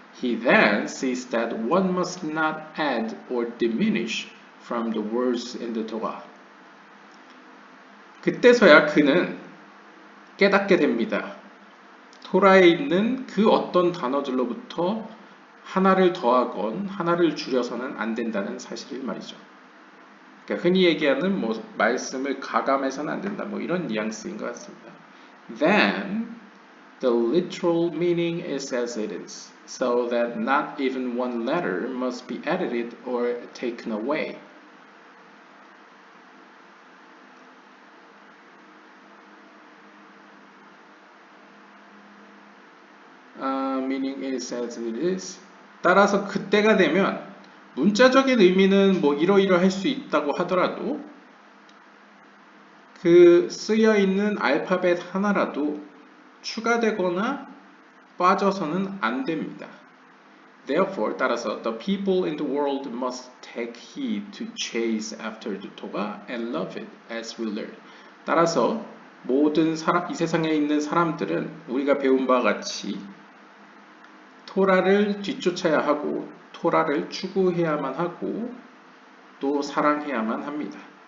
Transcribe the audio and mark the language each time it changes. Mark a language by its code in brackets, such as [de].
[en] He then sees that one must not add or diminish from the words in the Torah. [ko] 그때서야 그는 깨닫게 됩니다. 토라에 있는 그 어떤 단어들로부터 하나를 더하건 하나를 줄여서는 안 된다는 사실을 말이죠. 그러니까 흔히 얘기하는 말씀을 가감해서는 안 된다 이런 뉘앙스인 것 같습니다. [en] Then the literal meaning is as it is, so that not even one letter must be edited or taken away. Meaning is as it is. [ko] 따라서 그때가 되면 문자적인 의미는 이러이러할 수 있다고 하더라도 그 쓰여 있는 알파벳 하나라도 추가되거나 빠져서는 안 됩니다. [en] Therefore, [ko] 따라서 [en] the people in the world must take heed to chase after the Torah and love it as we learn. [ko] 따라서 모든 이 세상에 있는 사람들은 우리가 배운 바와 같이 토라를 뒤쫓아야 하고 토라를 추구해야만 하고 또 사랑해야만 합니다.